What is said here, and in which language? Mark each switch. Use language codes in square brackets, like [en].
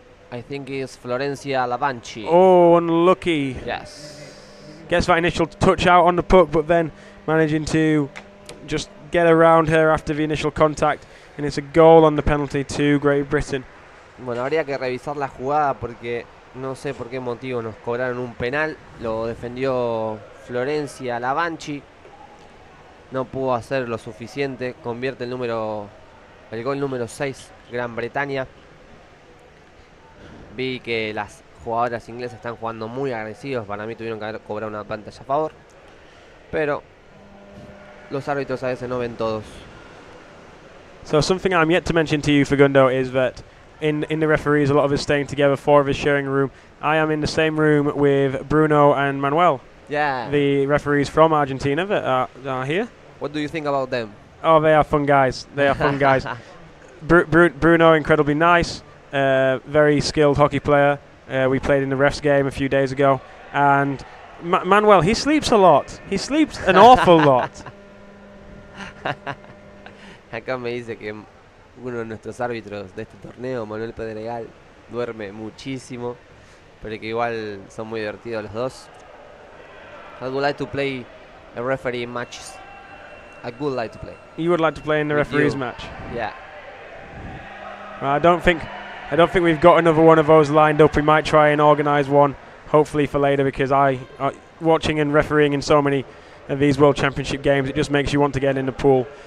[en] I think it's Florencia Lavanchi. Oh, unlucky. Yes. Gets that initial touch out on the puck, but then managing to just get around her after the initial contact. And it's a goal on the penalty to Great Britain. [es] Bueno, habría que revisar la jugada porque no sé por qué motivo nos cobraron un penal. Lo defendió Florencia Lavanchi. No pudo hacer lo suficiente. Convierte el gol número 6, Gran Bretaña. Vi que las jugadoras inglesas están jugando muy agresivos. Para mí tuvieron que haber cobrado una pantalla a favor. Pero los árbitros a veces no ven todos. [en] So something I'm yet to mention to you, Fagundo, is that in the referees, a lot of us staying together, 4 of us sharing a room. I am in the same room with Bruno and Manuel, the referees from Argentina that are here. What do you think about them? Oh, they are fun guys. They are fun guys. Bruno, incredibly nice, very skilled hockey player. We played in the refs game a few days ago. And Manuel, he sleeps a lot. He sleeps an awful lot. [es] Acá me dice que uno de nuestros árbitros de este torneo, Manuel Pedregal, duerme muchísimo, pero que igual son muy divertidos los dos. [en] I would like to play a referee matches. I would like to play. You would like to play in the referees match? Yeah. Well, I don't think we've got another one of those lined up. We might try and organise one, hopefully for later, because watching and refereeing in so many of these World Championship games, it just makes you want to get in the pool.